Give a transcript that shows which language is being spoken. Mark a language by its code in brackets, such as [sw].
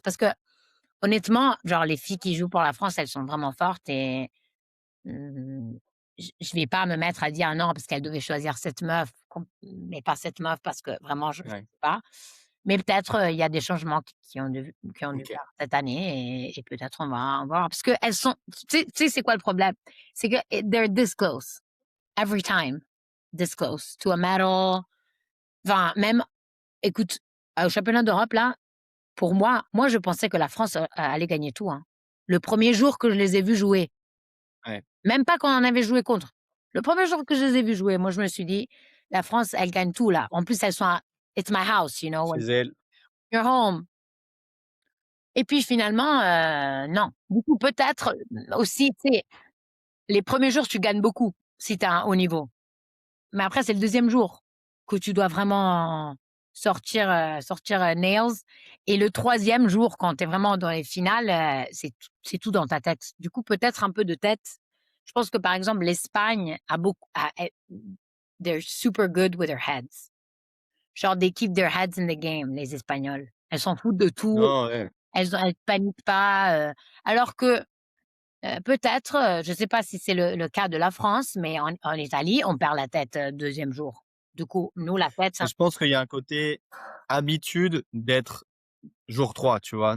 [fr] Parce que honnêtement, genre les filles qui jouent pour la France, elles sont vraiment fortes et mmh, je vais pas me mettre à dire: «Non» parce qu'elle devait choisir cette meuf, mais pas cette meuf parce que vraiment je sais ouais, pas. Mais peut-être, il y a des changements qui ont dû OK. faire cette année et peut-être on va voir parce qu'elles sont tu sais c'est quoi le problème? C'est que [en] they're this close every time, this close to a medal. [fr] Enfin même écoute, au championnat d'Europe là, pour moi je pensais que la France, allait gagner tout, hein. Le premier jour que je les ai vues jouer. Ouais, Même pas quand on avait joué contre. Le premier jour que je les ai vus jouer, moi, je me suis dit: «La France, elle gagne tout là». En plus, elles sont à [en] it's my house, you know, when [fr] chez elles. [en] you're home [fr] et puis finalement, non. Du coup, peut-être, aussi, tu sais, les premiers jours, tu gagnes beaucoup si tu as un haut niveau. Mais après, c'est le deuxième jour que tu dois vraiment sortir nails et le troisième jour, quand tu es vraiment dans les finales, c'est tout dans ta tête. Du coup, peut-être un peu de tête. Je pense que, par exemple, l'Espagne a beaucoup a est [en] they're super good with their heads. Genre, they keep their heads in the game, [fr] les Espagnols. Elles s'en foutent de tout, Non, ouais. elles paniquent pas, alors que, peut-être, je sais pas si c'est le cas de la France, mais en Italie, on perd la tête, 2e jour. Du coup, nous, la tête, Et ça je pense qu'il y a un côté habitude d'être jour 3, tu vois?